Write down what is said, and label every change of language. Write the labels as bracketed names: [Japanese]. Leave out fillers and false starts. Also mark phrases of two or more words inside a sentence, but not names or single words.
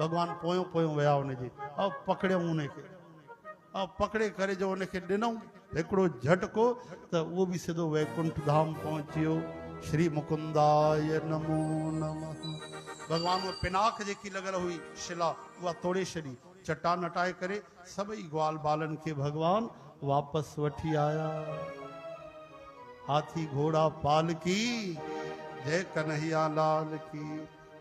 [Sindhi] भगवान पोयों पोयों विया हुनजे, ऐं पकड़ियऊं हुनखे, ऐं पकड़े करे जो हुनखे ॾिनऊं हिकिड़ो झटको, त उहो बि सिधो वैकुंठ धाम पहुची वियो। [Sanskrit] श्री मुकुंदाय नमो नमः। [Sindhi] भगवान वो पिनाक जेकी लॻल हुई शिला, उहा तोड़े छॾी, चट्टान हटाए करे सभई ग्वाल बालनि खे भगवान वापसि वठी आया। [Hindi] हाथी घोड़ा पाल की, जय कन्हैया लाल की।